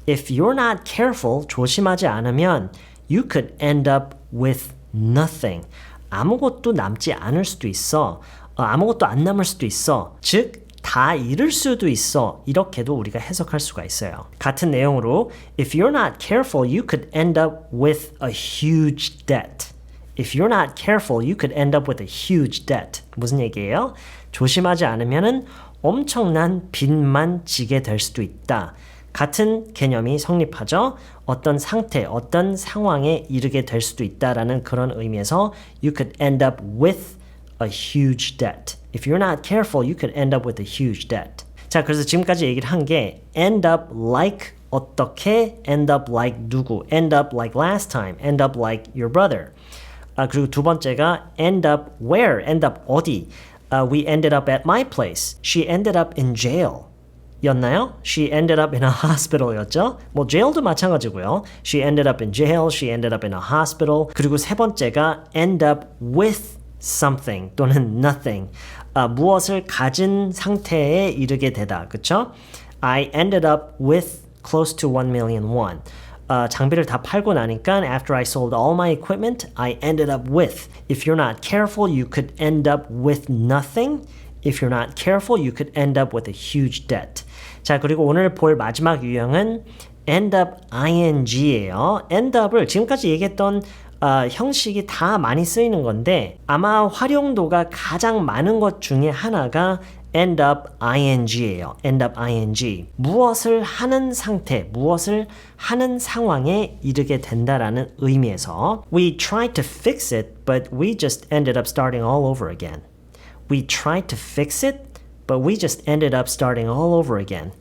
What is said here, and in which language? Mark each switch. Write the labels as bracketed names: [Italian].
[English] If you're not careful, [Korean] 조심하지 않으면 [English] you could end up with nothing. [Korean] 아무것도 남지 않을 수도 있어. 아무것도 안 남을 수도 있어. 즉, 다 잃을 수도 있어. 이렇게도 우리가 해석할 수가 있어요. 같은 내용으로 [English] If you're not careful, you could end up with a huge debt. If you're not careful, you could end up with a huge debt. [Korean] 무슨 얘기예요? 조심하지 않으면은 엄청난 빚만 지게 될 수도 있다. 같은 개념이 성립하죠. 어떤 상태, 어떤 상황에 이르게 될 수도 있다라는 그런 의미에서 [English] you could end up with a huge debt. If you're not careful, you could end up with a huge debt. [Korean] 자, 그래서 지금까지 얘기를 한 게 [English] end up like 어떻게, end up like 누구, end up like last time, end up like your brother. [Korean] 그리고 두 번째가 [English] end up where, end up 어디. We ended up at my place. She ended up in jail. [Korean] 였나요? [English] She ended up in a hospital [Korean] 였죠? 뭐 jail도 마찬가지고요. [English] She ended up in jail, she ended up in a hospital. [Korean] 그리고 세 번째가 [English] end up with something 또는 nothing. [Korean] 무엇을 가진 상태에 이르게 되다. 그쵸? [English] I ended up with close to 1 million won. [Korean] 장비를 다 팔고 나니까 [English] after I sold all my equipment, I ended up with. If you're not careful, you could end up with nothing. If you're not careful, you could end up with a huge debt. [Korean] 자, 그리고 오늘 볼 마지막 유형은 end up ing예요. end up을 지금까지 얘기했던 형식이 다 많이 쓰이는 건데 아마 활용도가 가장 많은 것 중에 하나가 end up ing예요. end up ing. 무엇을 하는 상태, 무엇을 하는 상황에 이르게 된다라는 의미에서 [English] We tried to fix it, but we just ended up starting all over again. We tried to fix it, but we just ended up starting all over again.